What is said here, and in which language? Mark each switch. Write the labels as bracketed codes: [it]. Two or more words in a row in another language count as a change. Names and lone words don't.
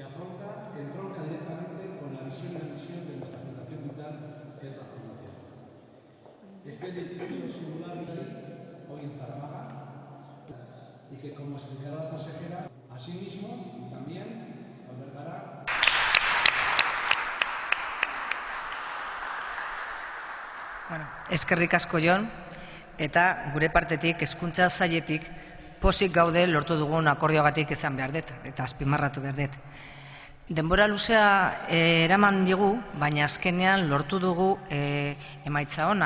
[es] afronta, que entronca directamente con la visión y la misión de nuestra fundación vital, que es la formación. Este edificio singular hoy en Zaramaga y que, como explicará la consejera, asimismo también albergará. [eu] Eskerrik asko Jon, eta gure partetik hezkuntza sailetik pozik gaude lortu dugun akordioagatik izan behar dut, eta azpimarratu behar dut. Denbora luzea eraman digu, baina azkenean lortu dugu emaitza ona.